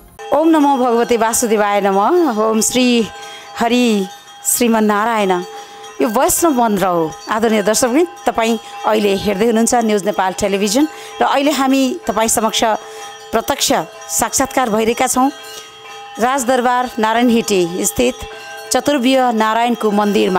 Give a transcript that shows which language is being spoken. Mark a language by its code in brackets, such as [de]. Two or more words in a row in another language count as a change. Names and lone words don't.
[sa] ओम नमो भगवते वासुदेवाय नमः। ओम श्री हरि श्रीमन्नारायण। [ne] यो वैष्णव मन्त्र हो। आदरणीय दर्शकवृन्द, तपाईँ अहिले हेर्दै हुनुहुन्छ न्युज नेपाल टेलिभिजन र अहिले हामी तपाईँ समक्ष प्रत्यक्ष साक्षात्कार भइरहेका छौँ राजदरबार नारायणहिटी स्थित चतुर्व्यूह नारायणको मन्दिरमा।